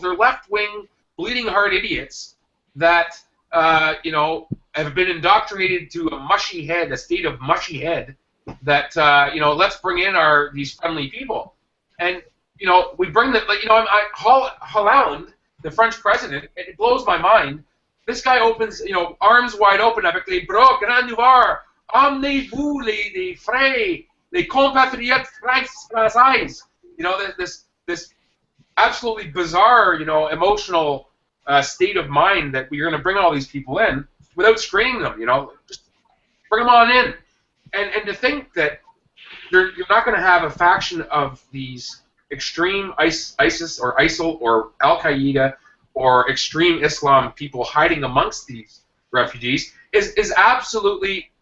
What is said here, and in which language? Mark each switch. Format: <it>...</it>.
<en>They're left-wing, bleeding heart idiots that have been indoctrinated to a mushy head, a state of mushy head. That let's bring in these friendly people, and we bring the Hollande, the French president. It blows my mind. This guy opens, arms wide open</en> <fr>avec les bras grands ouverts. Emmenez-vous les frères, les compatriotes français.</fr> <en>This absolutely bizarre, emotional state of mind that we're going to bring all these people in without screening them. Just bring them on in, and to think that you're not going to have a faction of these extreme ISIS or ISIL or Al Qaeda or extreme Islam people hiding amongst these refugees is absolutely.</en>